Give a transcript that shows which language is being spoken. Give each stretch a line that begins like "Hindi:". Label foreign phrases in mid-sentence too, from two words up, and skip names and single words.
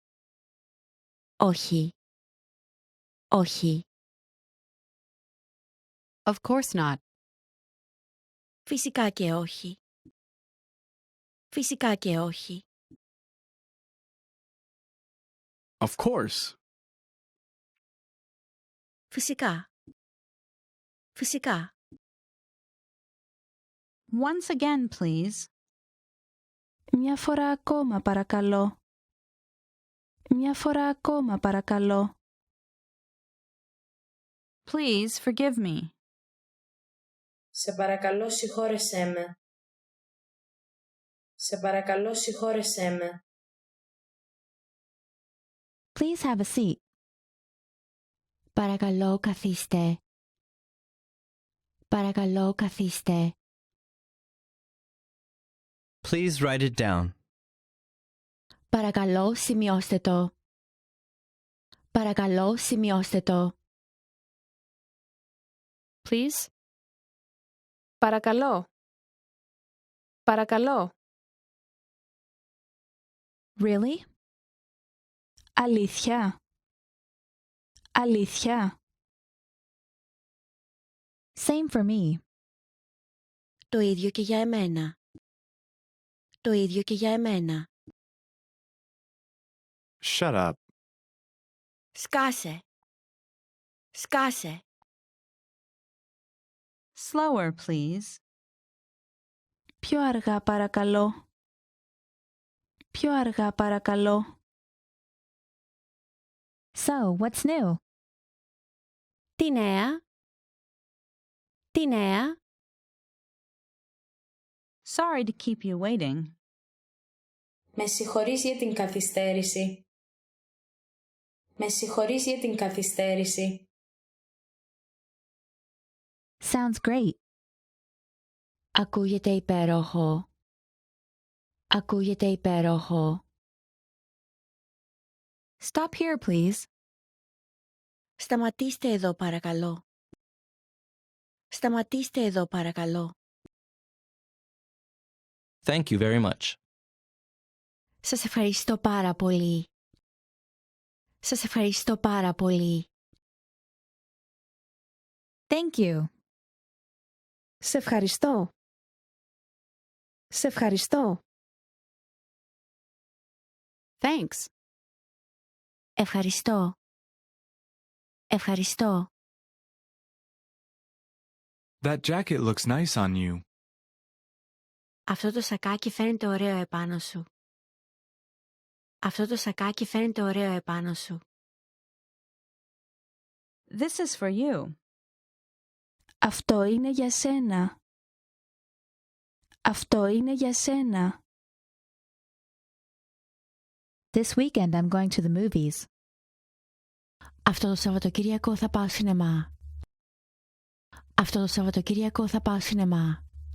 Greek: Όχι. Όχι.
English: Of course not.
Greek: Φυσικά και όχι. Φυσικά και όχι.
English: Of course.
Greek: Φυσικά. Φυσικά.
English: Once again, please.
Greek: Μια φορά ακόμα παρακαλώ. Μια φορά ακόμα παρακαλώ.
English: Please forgive me.
Greek: Σε παρακαλώ συγχώρεσέ με. Σε παρακαλώ συγχώρεσέ με.
English: Please have a seat.
Greek: Παρακαλώ καθίστε. Παρακαλώ καθίστε.
English: Please write it down.
Greek: Παρακαλώ σημειώστε το. Παρακαλώ σημειώστε το.
English: Please. Παρακαλώ.
Greek: Παρακαλώ.
English: Really?
Greek: Αλήθεια. Αλήθεια.
English: Same for me.
Greek: Το ίδιο και για εμένα. Το ίδιο και για εμένα.
English: Shut up.
Greek: Σκάσε. Σκάσε.
English: Slower, please.
Greek: Πιο αργά παρακαλώ. Πιο αργά παρακαλώ.
English: So, what's new?
Greek: Τι νέα? Τι νέα?
English: Sorry to keep you waiting.
Greek: Με συγχωρείς για την καθυστέρηση. Με συγχωρείς για την καθυστέρηση.
English: Sounds great.
Greek: Ακούγεται υπέροχο. Ακούγεται υπέροχο.
English: Stop here, please.
Greek: Σταματήστε εδώ παρακαλώ. Σταματήστε εδώ παρακαλώ.
English: Thank you very much.
Greek: Σας ευχαριστώ πάρα πολύ. Σας ευχαριστώ πάρα πολύ.
English: Thank you.
Greek: Σε ευχαριστώ. Σε ευχαριστώ.
English: Thanks.
Greek: Ευχαριστώ. Ευχαριστώ.
English: That jacket looks nice on you.
Greek: Αυτό το σακάκι φαίνεται ωραίο επάνω σου. Αυτό το σακάκι φαίνεται ωραίο επάνω σου.
English: This is for you.
Greek: Αυτό είναι για σένα. Αυτό είναι για σένα.
English: This weekend I'm going to the movies.
Greek: Αυτό το Σαββατοκύριακο θα πάω σινεμά. Αυτό το Σαββατοκύριακο θα πάω σινεμά.